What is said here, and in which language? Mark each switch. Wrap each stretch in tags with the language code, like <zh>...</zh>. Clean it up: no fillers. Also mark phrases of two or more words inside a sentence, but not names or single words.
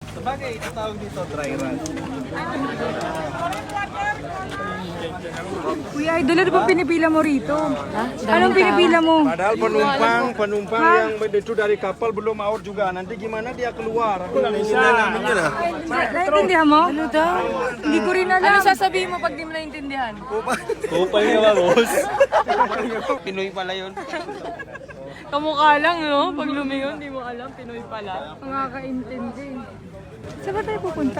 <tl>Sabagay, ito tawag dito,</tl> <en>dry run.</en> <tl>Kuya Idol, ano ba pinipila mo rito? Anong pinipila mo?</tl> <id>Padahal penumpang yang itu dari kapal belum out juga. Nanti gimana dia keluar? Aku nggak</id> <tl>naiintindihan namin yun ah. Naintindihan mo? Ano daw? Hindi ko rin alam. Ano sasabihin mo pag di mo naintindihan? Kupal nga ba, boss? Pinoy pala yun. Kamukha lang, no? Pag lumingon, di mo alam, Pinoy pala. Makakaintindi. Saan ba tayo pupunta?</tl>